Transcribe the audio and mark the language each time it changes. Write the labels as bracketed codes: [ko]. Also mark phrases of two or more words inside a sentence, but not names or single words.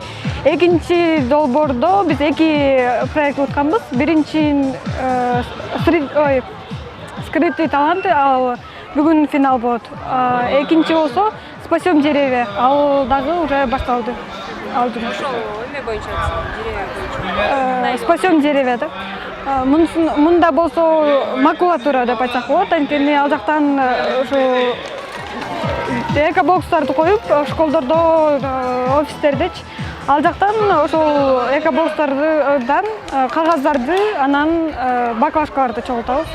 [ky] Экинчи долбоордо биз 2 проект өткөнбүз. Биринчи [ru] скрытый таланты, [ky] ал бүгүн финал болот. Экинчи болсо [ru] спасем деревья, [ky] ал дагы уже башталды. Эме боюнча деревья [ru] спасем деревья да. [ky] Мында болсо макулатура деп айтсак болот, анткени ал жактан ошо экобокстарды коюп, школдордо, офистердечи, ал жактан ошол экобокстардан кагаздарды, анан баклажкаларды чогултабыз.